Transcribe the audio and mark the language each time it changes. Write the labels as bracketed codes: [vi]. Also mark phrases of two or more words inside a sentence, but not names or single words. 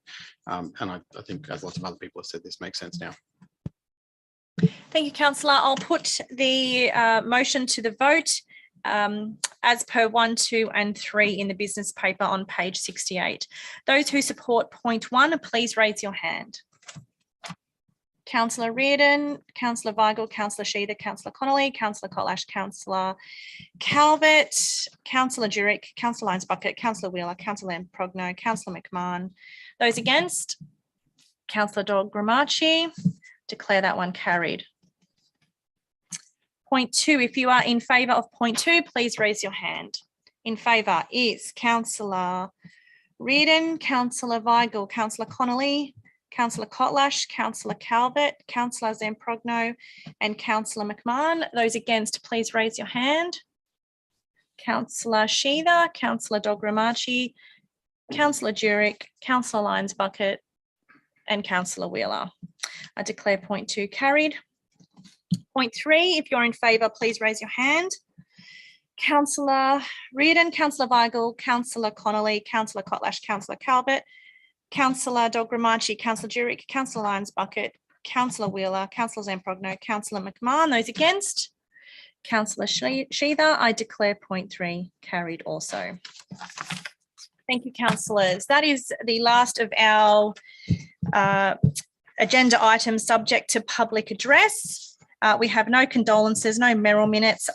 [en] And I think, as lots of other people have said, this makes sense now. Thank you, Councillor. I'll put the motion to the vote as per 1, 2 and 3 in the business paper on page 68. Those who support point 1, please raise your hand. Councillor Reardon, Councillor Weigel, Councillor Sheether, Councillor Connolly, Councillor Kotlash, Councillor Calvert, Councillor Jurek, Councillor Lyons Bucket, Councillor Wheeler, Councillor Lampogno, Councillor McMahon. Those against? Councillor Dogramacci. Declare that one carried. Point 2, if you are in favour of point 2, please raise your hand. In favour is Councillor Reardon, Councillor Weigel, Councillor Connolly, Councillor Kotlash, Councillor Calvert, Councillor Zamprogno and Councillor McMahon. Those against, please raise your hand. Councillor Sheether, Councillor Dogramacci, Councillor Jurek, Councillor Lyons Bucket and Councillor Wheeler. I declare point 2 carried. Point 3, if you're in favour, please raise your hand. Councillor Reardon, Councillor Weigel, Councillor Connolly, Councillor Kotlash, Councillor Calvert, Councillor Dogramacci, Councillor Jurek, Councillor Lyons Bucket, Councillor Wheeler, Councillor Zamprogno, Councillor McMahon. Those against? Councillor Sheether. I declare point 3 carried also. Thank you, councillors. That is the last of our agenda items subject to public address. We have no condolences, no Merrill minutes.